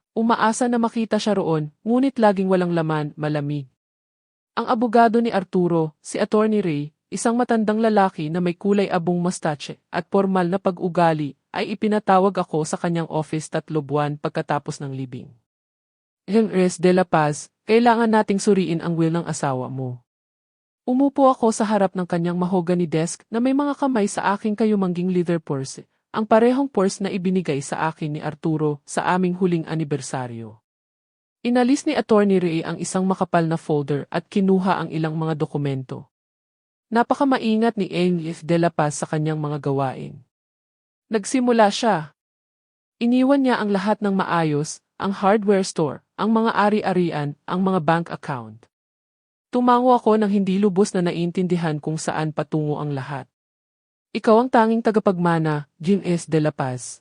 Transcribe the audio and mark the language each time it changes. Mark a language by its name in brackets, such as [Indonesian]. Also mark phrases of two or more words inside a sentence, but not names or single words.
[Filipino] Umaasa na makita siya roon, ngunit laging walang laman, malamig. Ang abogado ni Arturo, si Attorney Ray, isang matandang lalaki na may kulay abong mustache at formal na pag-ugali, ay ipinatawag ako sa kanyang office 3 buwan pagkatapos ng libing. Henry de la Paz, kailangan nating suriin ang will ng asawa mo. Umupo ako sa harap ng kanyang [English] mahogany desk [Filipino] na may mga kamay sa aking kayumangging [English] leather purse, [Filipino] ang parehong purse na ibinigay sa akin ni Arturo sa aming huling anibersaryo. Inalis ni Attorney Ray ang isang makapal na folder at kinuha ang ilang mga dokumento. Napakamaingat ni Henry de la Paz sa kanyang mga gawain. Nagsimula siya. Iniwan niya ang lahat ng maayos, ang [English] hardware store, [Filipino] ang mga ari-arian, ang mga [English] bank account. [Filipino] Tumango ako nang hindi lubos na naiintindihan kung saan patungo ang lahat. Ikaw ang tanging tagapagmana, Jean S. de la Paz.